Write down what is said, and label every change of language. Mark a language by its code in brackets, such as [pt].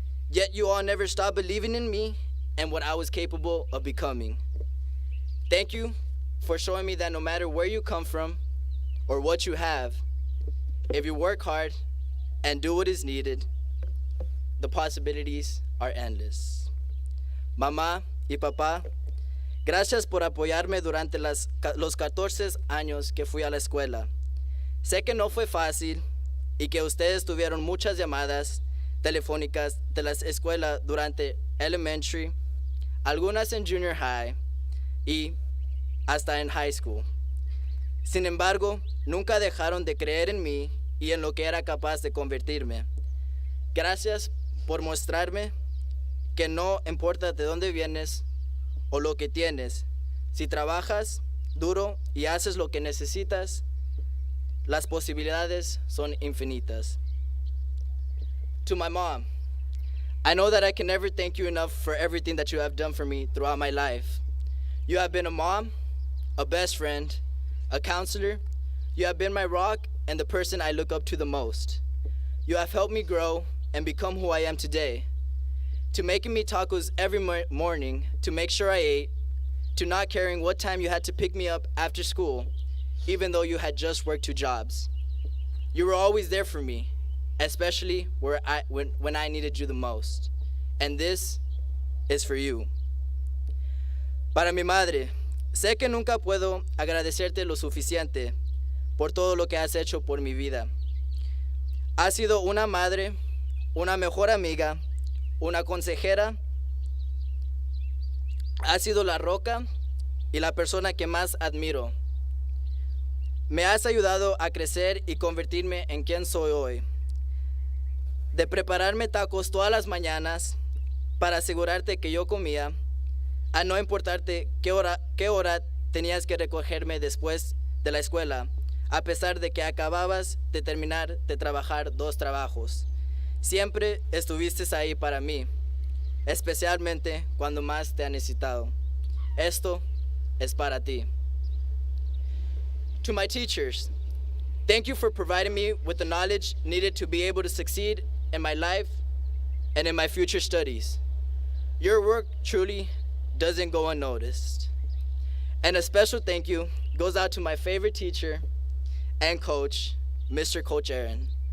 [en] Yet you all never stopped believing in me and what I was capable of becoming. Thank you for showing me that no matter where you come from or what you have, if you work hard and do what is needed, the possibilities are endless. [es] Mamá y papá, gracias por apoyarme durante los 14 años que fui a la escuela. Sé que no fue fácil y que ustedes tuvieron muchas llamadas telefónicas de la escuela durante elementary, algunas en junior high y hasta en high school. Sin embargo, nunca dejaron de creer en mí y en lo que era capaz de convertirme. Gracias por mostrarme que no importa de dónde vienes o lo que tienes, si trabajas duro y haces lo que necesitas, las posibilidades son infinitas. [en] To my mom, I know that I can never thank you enough for everything that you have done for me throughout my life. You have been a mom, a best friend, a counselor. You have been my rock and the person I look up to the most. You have helped me grow and become who I am today. To making me tacos every morning to make sure I ate, to not caring what time you had to pick me up after school, even though you had just worked 2 jobs. You were always there for me, especially when I needed you the most. And this is for you. [es] Para mi madre, sé que nunca puedo agradecerte lo suficiente por todo lo que has hecho por mi vida. Has sido una madre, una mejor amiga, una consejera. Has sido la roca y la persona que más admiro. Me has ayudado a crecer y convertirme en quien soy hoy. De prepararme tacos todas las mañanas para asegurarte que yo comía, a no importarte qué hora tenías que recogerme después de la escuela, a pesar de que acababas de terminar de trabajar 2 trabajos. Siempre estuviste ahí para mí, especialmente cuando más te ha necesitado. Esto es para ti. [en] To my teachers, thank you for providing me with the knowledge needed to be able to succeed in my life and in my future studies. Your work truly doesn't go unnoticed. And a special thank you goes out to my favorite teacher and coach, Mr. Coach Aaron.